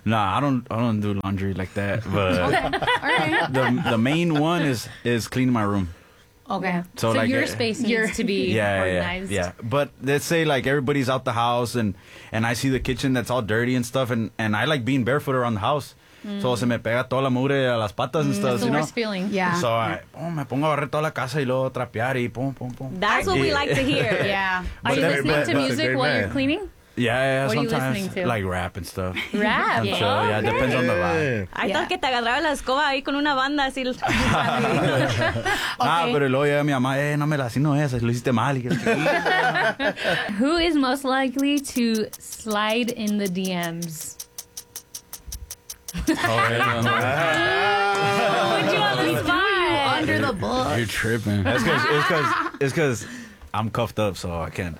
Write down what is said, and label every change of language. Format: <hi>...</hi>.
<en>Nah, I don't do laundry like that. But okay. All right. The main one is cleaning my room. Okay, so like your space needs to be organized. Yeah, but let's say like everybody's out the house, and I see the kitchen that's all dirty and stuff, and I like being barefoot around the house.</en> <es>So se me pega toda la mugre a las patas</es> <en>and stuff, you know? That's the worst feeling. Yeah.</en> <es>So me pongo a barrer toda la casa y luego trapear y pum.</es> <en>That's what we like to hear. Yeah. Are you listening to music while you're cleaning? Yeah, sometimes. Like rap and stuff. Rap? And yeah. So, yeah, okay. Depends on the vibe. I thought</en> <es>que te agarraba la escoba ahí con una banda así. Ah, pero luego llega mi mamá, no me la sino esa, lo hiciste mal.</es> <en>Who is most likely to slide in the DMs? Oh, yeah, no, no. Put you on the spot. Under the bus. You're tripping. That's cause, it's because I'm cuffed up, so I can't.</en>